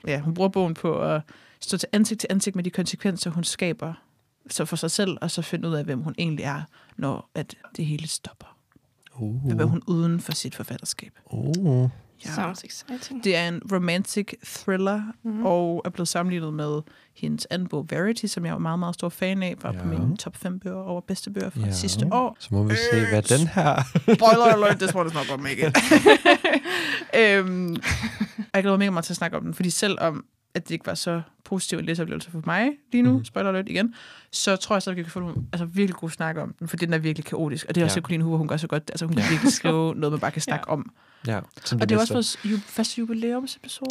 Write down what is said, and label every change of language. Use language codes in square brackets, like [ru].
[da] Ja, hun bruger bogen på at stå til ansigt med de konsekvenser, hun skaber så for sig selv, og så finde ud af, hvem hun egentlig er, når at det hele stopper. Hvad er hun uden for sit forfatterskab? [en] Sounds exciting. [da] Det er en romantic thriller, og er blevet sammenlignet med hendes anden bog, Verity, som jeg er meget, meget stor fan af, var på min top 5 bøger over bedste bøger fra sidste år. Så må vi se, hvad den her... [en] Spoiler alert, this one is not gonna make it. [da] jeg glæder mig meget til at snakke om den, fordi selvom at det ikke var så positiv en læseoplevelse for mig lige nu, spoiler alert igen, så tror jeg så, at vi kan få nogle altså, virkelig gode snak om den, for den er virkelig kaotisk, og det er også Colleen Hoover, hun gør så godt, altså hun kan virkelig skrive noget, man bare kan snakke om. Ja, og det er også vores første jubilæumsepisode.